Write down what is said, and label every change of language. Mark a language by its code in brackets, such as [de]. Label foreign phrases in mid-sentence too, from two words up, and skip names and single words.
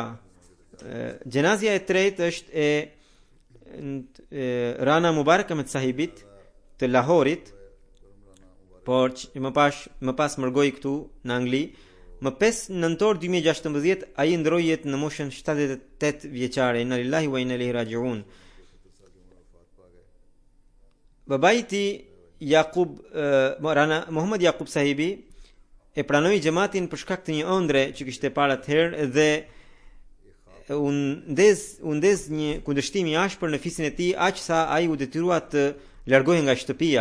[sq] Gjenazja e tretë është e Rana Mubarak Ahmed Sahibit të Lahorit, por më pas mërgoi këtu në Angli. Më 5 nëntor 2016 ai ndroi jetë në moshën 78 vjeçare. [ar] إنا لله وإنا إليه راجعون. [sq] Babai i tij Muhammad Yaqub Sahibi e pranoi xhamatin për shkak të një ëndre që kishte para atëherë dhe u ndez një kundërshtim i ashpër në fisin e tij, aq sa ai u detyrua të largohej nga shtëpia.